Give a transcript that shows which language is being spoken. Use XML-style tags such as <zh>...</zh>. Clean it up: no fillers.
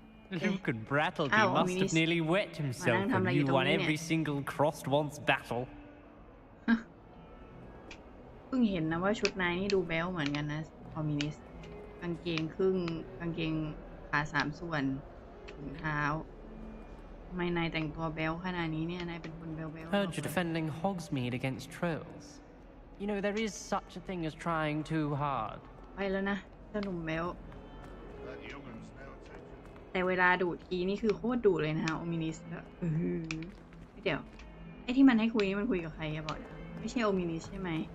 <en>Luke and Brattleby must have nearly wet himself when you won every single crossed once battle.</en> <th>เพิ่งเห็นนะว่าชุดนายนี่ดูแบ๊วเหมือนกันนะคอมมิวนิสต์กางเกงครึ่งกางเกงขา3 ส่วนถุงเท้าทำไมนายแต่งตัวแบ๊วขนาดนี้เนี่ยนายเป็นคนแบ๊ว</th> <en>Heard you're defending Hogsmeade against trolls. You know there is such a thing as trying too hard.</en> <th>ไปแล้วนะเจ้าหนุ่มแบ๊วแต่เวลาดูทีนี่คือโคตรดุเลยนะฮะโอมินิสก็เดี๋ยวไอ้ที่มันให้คุยนี่มันคุยกับใครอะบอกไม่ใช่โอมินิสใช่ไหม</th>